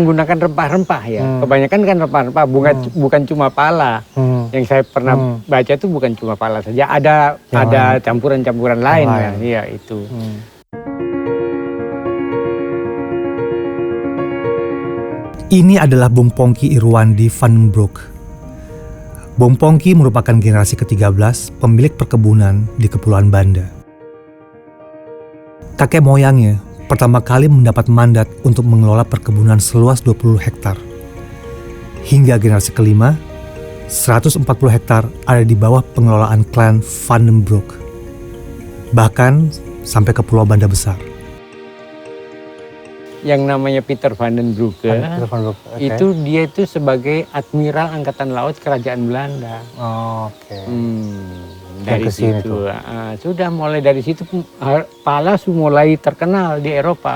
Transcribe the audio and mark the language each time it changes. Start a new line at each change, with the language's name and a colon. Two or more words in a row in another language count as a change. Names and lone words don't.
Indonesian: menggunakan rempah-rempah ya. Kebanyakan kan rempah-rempah, bukan cuma pala. Yang saya pernah baca itu bukan cuma pala saja, ada campuran-campuran lain ya. Iya itu. Ini adalah Bung Pongki Irwandi van den Broek. Bung Pongki merupakan generasi ke-13 pemilik perkebunan di Kepulauan Banda. Kakek moyangnya pertama kali mendapat mandat untuk mengelola perkebunan seluas 20 hektar. Hingga generasi kelima, 140 hektar ada di bawah pengelolaan klan van den Broek. Bahkan sampai ke Pulau Banda Besar. Yang namanya Peter van den Broek, Peter van den Broek, oke. itu dia itu sebagai Admiral Angkatan Laut Kerajaan Belanda. Oke. Dari Yang kesini situ, sudah mulai dari situ pala mulai terkenal di Eropa.